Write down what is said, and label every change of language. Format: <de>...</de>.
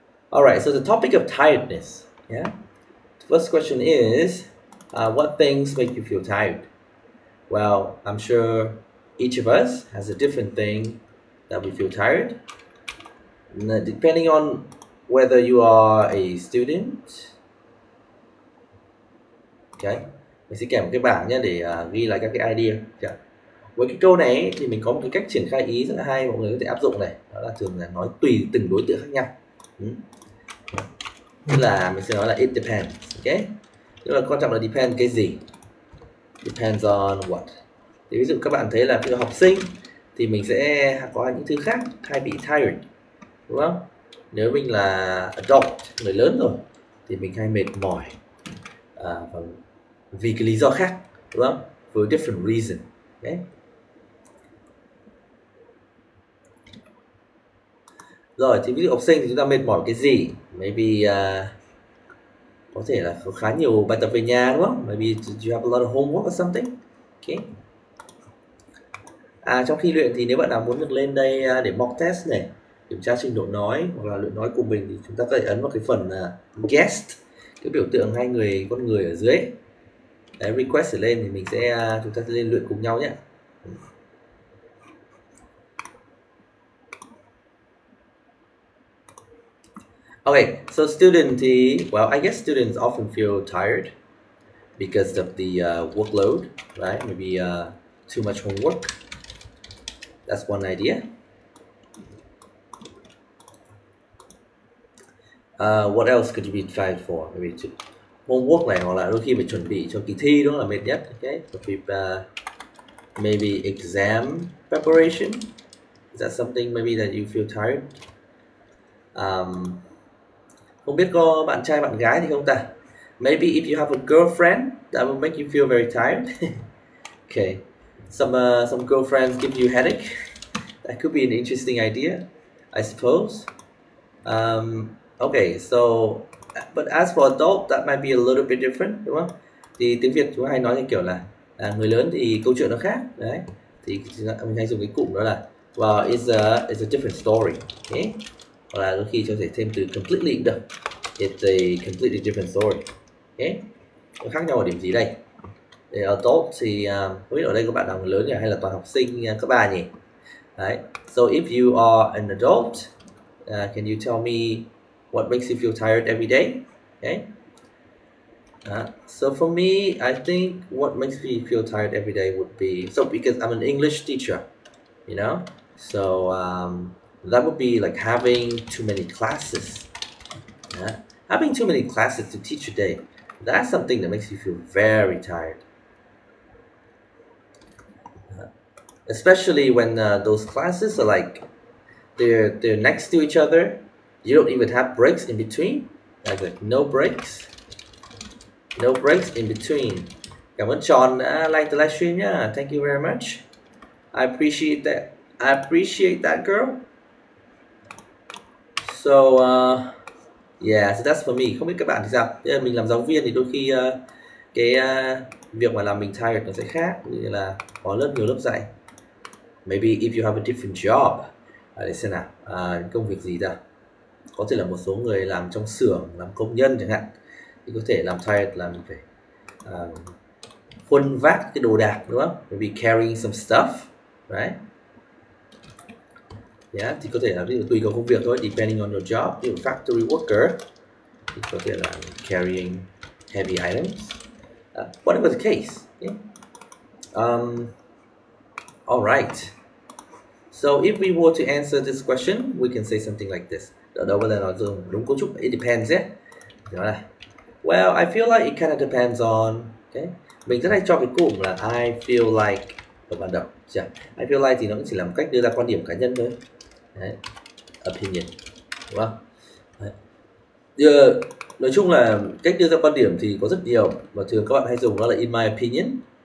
<en>All right, so the topic of tiredness. Yeah. The first question is, what things make you feel tired? Well, I'm sure each of us has a different thing that we feel tired. Depending on whether you are a student. Okay.</en> <vi>Mình sẽ kèm một cái bảng nhé để ghi lại các cái idea. Với cái câu này ấy, thì mình có một cái cách triển khai ý rất là hay, mọi người có thể áp dụng này. Đó là thường là nói tùy từng đối tượng khác nhau. Tức là mình sẽ nói là</vi> <en>it depends.</en> <vi>Ok. Tức là quan trọng là depend cái gì?</vi> <en>Depends on what?</en> <vi>Thì ví dụ các bạn thấy là ví dụ học sinh thì mình sẽ có những thứ khác hay bị tired, đúng không? Nếu mình là adult, người lớn rồi, thì mình hay mệt mỏi vì cái lý do khác, đúng không?</vi> <en>For different reason.</en> <vi>Okay. Rồi thì ví dụ học sinh thì chúng ta mệt mỏi cái gì? Maybe có thể là có khá nhiều bài tập về nhà, đúng không?</vi> <en>Maybe you have a lot of homework or something. Okay.</en> <vi>Trong khi luyện thì nếu bạn nào muốn được lên đây để mock test này, kiểm tra trình độ nói hoặc là luyện nói của mình, thì chúng ta có thể ấn vào cái phần guest, cái biểu tượng con người ở dưới. Đấy, request để lên thì chúng ta sẽ lên luyện cùng nhau nhé.</vi> <en>Okay, so student well, I guess students often feel tired because of the workload, right? Maybe too much homework. That's one idea. What else could you be tired for? Maybe homework</en> <vi>này, hoặc là đôi khi phải chuẩn bị cho kỳ thi, đó là mệt nhất.</vi> <en>Okay, maybe exam preparation. Is that something maybe that you feel tired?</en> <vi>Không biết có bạn trai bạn gái thì không ta?</vi> <en>Maybe if you have a girlfriend, that will make you feel very tired. Okay, some girlfriends give you headache. That could be an interesting idea, I suppose. Okay, so but as for adult, that might be a little bit different,</en> <vi>đúng không? Thì tiếng Việt chúng ta hay nói theo kiểu là người lớn thì câu chuyện nó khác, đấy. Thì mình hay dùng cái cụm đó là</vi> <en>well, it's a different story. Okay?</en> <vi>Hoặc là đôi khi cho thể thêm từ completely cũng được.</vi> <en>It's a completely different story. Okay?</en> <vi>Nó khác nhau ở điểm gì đây? Để adult thì không biết ở đây có bạn nào người lớn nhỉ, hay là toàn học sinh cấp 3 nhỉ? Đấy.</vi> <en>So if you are an adult, can you tell me what makes you feel tired every day? Okay. So for me, I think what makes me feel tired every day would be, because I'm an English teacher, you know, so that would be like having too many classes. Having too many classes to teach a day, that's something that makes you feel very tired. Especially when those classes are like they're next to each other. You don't even have breaks in between. Like no breaks in between.</en> <vi>Cảm ơn John đã</vi> <en>like the livestream nhá. Thank you very much. I appreciate that girl. So yeah, so that's for me.</en> <vi>Không biết các bạn thì sao? Mình làm giáo viên thì đôi khi cái việc mà làm mình tired nó sẽ khác, như là có nhiều lớp dạy.</vi> <en>Maybe if you have a different job,</en> <vi>để xem nào, công việc gì ta, có thể là một số người làm trong xưởng, làm công nhân chẳng hạn, thì có thể làm tired là mình phải khuân vác cái đồ đạc, đúng không?</vi> <en>Maybe carrying some stuff, right?</en> <vi>Yeah, thì có thể là ví dụ tùy vào công việc thôi,</vi> <en>depending on your job.</en> <vi>Ví dụ factory worker thì có thể là</vi> <en>carrying heavy items. Whatever the case. Okay? All right. So if we were to answer this question, we can say something like this.</en> <vi>Ở đâu bây giờ nói dùng đúng cấu trúc,</vi> <en>it depends</en> <vi>nhé. Đó là,</vi> <en>well, I feel like it kind of depends on. Okay?</en> <vi>Mình rất hay cho cái cụm là</vi> <en>I feel like</en> <vi>ở ban đầu. I feel like thì nó cũng chỉ là một cách đưa ra quan điểm cá nhân thôi. Đấy. Opinion, đúng không? Đấy. Nói chung là cách đưa ra quan điểm thì có rất nhiều, và thường các bạn hay dùng đó là</vi> <en>in my opinion.</en>